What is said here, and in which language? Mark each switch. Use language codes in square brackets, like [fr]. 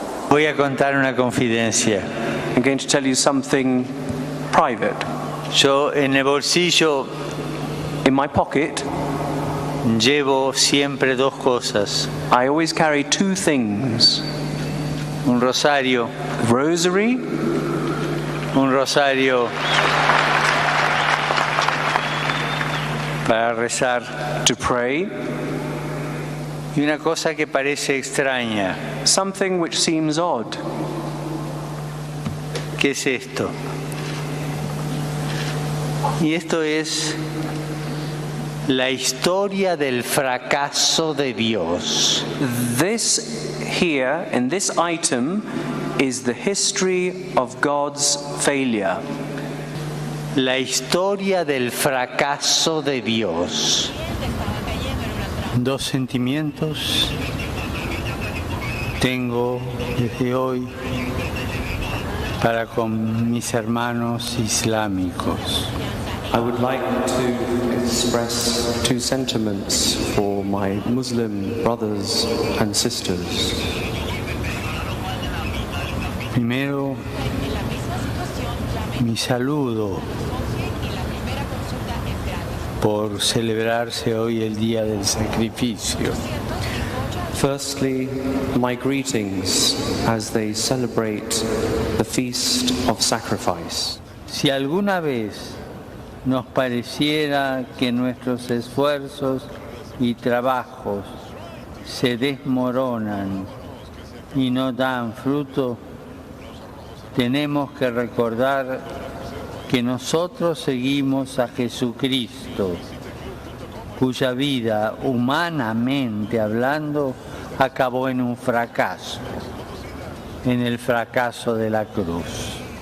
[es] Voy a contar una confidencia. [en] I'm going to tell you something private. [es] Yo en el bolsillo [en] In my pocket, [es] llevo siempre dos cosas. [en] I always carry two things. [es] Un rosario, [en] A rosary, [es] un rosario para rezar [en] to pray, [es] y una cosa que parece extraña. [en] something which seems odd. [es] ¿Qué es esto? Y esto es la historia del fracaso de Dios. [en] This here, in this item, is the history of God's failure. [es] La historia del fracaso de Dios. Dos sentimientos tengo desde hoy para con mis hermanos islámicos. [en] I would like to express two sentiments for my Muslim brothers and sisters. [es] Primero, mi saludo por celebrarse hoy el día del sacrificio. [en] Firstly, my greetings as they celebrate the Feast of Sacrifice. [es] Si alguna vez nos pareciera que nuestros esfuerzos y trabajos se desmoronan y no dan fruto, tenemos que recordar que nosotros seguimos a Jesucristo, cuya vida, humanamente hablando, acabó en un fracaso, en el fracaso de la cruz.